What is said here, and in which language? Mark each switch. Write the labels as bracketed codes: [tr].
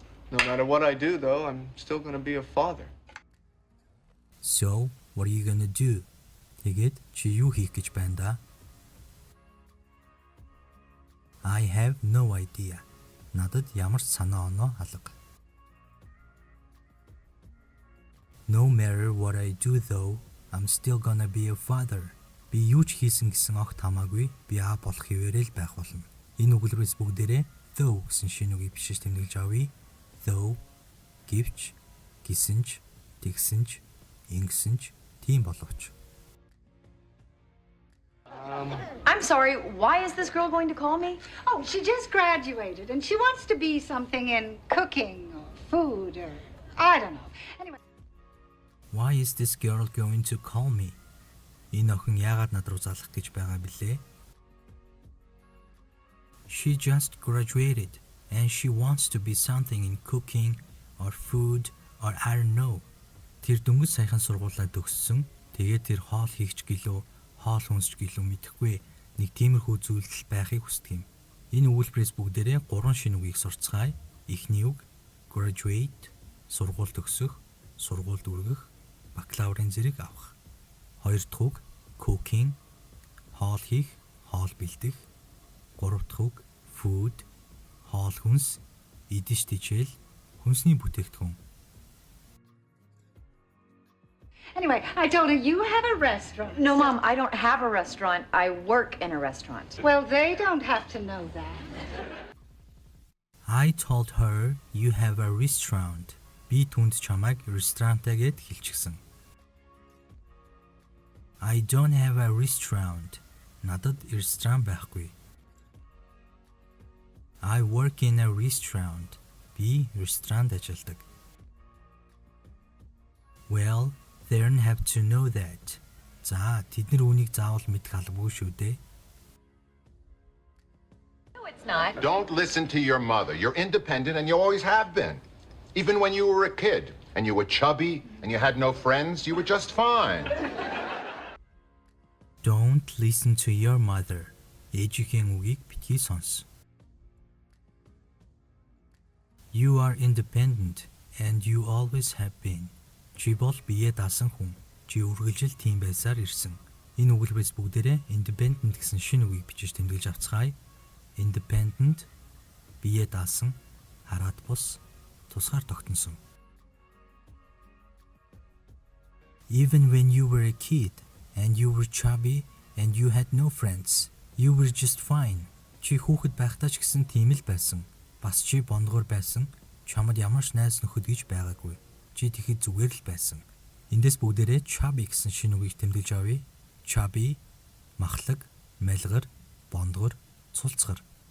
[en] No matter what I do, though, I'm still going to be a father. So, what are you gonna do? [mn] Тэгээд чи юу хийх гэж байна да? [en] I have no idea. [mn] Надад ямар ч санаа оноо алга. [en] No matter what I do though, I'm still gonna be a father. [mn] Би юу ч хийсэн гэсэн огт хамаагүй би аав болох хിവэрэл байх болно. Энэ өгүүлбэрээс бүгдээрээ though гэсэн шинэ үгийг бичиж тэмдэглэж авъя. Though гэвч, гисэнч, тэгсэнч, ингэсэнч, тийм боловч. [en] I'm sorry, why is this girl going to call me? Oh, she just graduated and she wants to be something in cooking or food or I don't know. Anyway. Why is this girl going to call me? [mn] Энэ охин яагаад над руу залах гэж байгаа бilé? [en] She just graduated and she wants to be something in cooking or food or I don't know. [mn] Тэр дөнгөж саяхан сургуулаа төгссөн. Тэгээд тэр хоол хийгч гэлөө, хоол хүнсч гэлөө мэдэхгүй нэг тиймэрхүү зүйл байхыг хүсдэг юм. Энэ өгүүлбэрээс бүгдээрээ 3 шинэ үгийг сурцгаая. Эхний үг graduate, сургууль төгсөх, сургуульд үргэх, бакалаврын зэрэг авах. Хоёр дахь үг cooking, хоол хийх, хоол бэлдэх. Гурав дахь үг food, хоол хүнс, идэж тижэл, хүнсний бүтээгдэхүүн. [en] Anyway, I told her you have a restaurant. No, Mom, I don't have a restaurant. I work in a restaurant. Well, they don't have to know that. I told her you have a restaurant. [mn] Би түнд чамайг ресторантаа гэд хэлчихсэн. [en] I don't have a restaurant. [mn] Надад ресторан байхгүй. [en] I work in a restaurant. [mn] Би ресторанд ажилладаг. [en] Well, they don't have to know that. [mn] За, тэд нар үүнийг заавал мэдэх албагүй шүү дээ. [en] No, it's not. Don't listen to your mother. You're independent and you always have been. Even when you were a kid and you were chubby and you had no friends, you were just fine. Don't listen to your mother. [mn] Ээжийнхээ үгийг битгий сонс. [en] You are independent and you always have been. [mn] Чи бол бие даасан хүн. Чи үргэлжил тийм байсаар ирсэн. Энэ өгүүлбэрээс бүгдээрээ independent гэсэн шинэ үгийг бичиж тэмдэглэж авцгаая. Independent, бие даасан, хараад бус, тусгаар тогтносон. [en] Even when you were a kid and you were chubby and you had no friends, you were just fine. [mn] Чи хүүхэд байхдаа ч гэсэн тийм л байсан. Бас чи бондгор байсан. Чамд ямар ч найз нөхөд гэж байгаагүй. Чи тэгэхэд зүгээр л байсан. Эндээс бүгдээрээ chubby гэсэн шинэ үгийг тэмдэглэж авъя. Chubby, махлаг, мэлгэр, бондгор, цулцгар.